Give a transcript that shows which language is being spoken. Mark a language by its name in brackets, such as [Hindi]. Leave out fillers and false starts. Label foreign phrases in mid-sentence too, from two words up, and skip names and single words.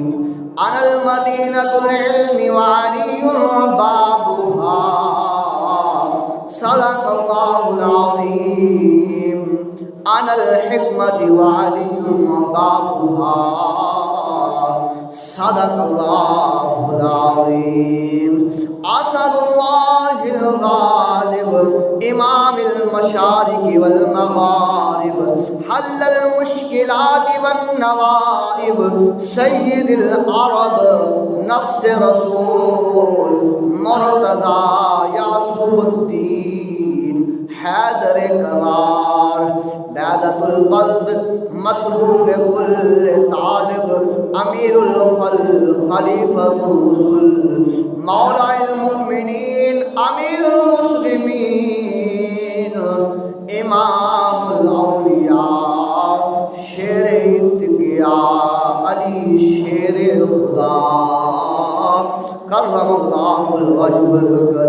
[Arabic] أنا مدينة العلم وعلي بابها. صدق الله العظيم. أنا الحكمة وعلي بابها. صدق الله العظيم. أسد الله الغالب إمام المشارق والمغارب حلال المشكلات والن نوائب سيد العرب نفس رسول مرتضى يعسوب الدين حيدر كرار دادة البلد مطلوب كل طالب أمير الخليفة الرسول مولى المؤمنين أمير المسلمين إمام الأولياء [Urdu] شیر اتقیا علی شیر خدا [Arabic] كرم الله الوجه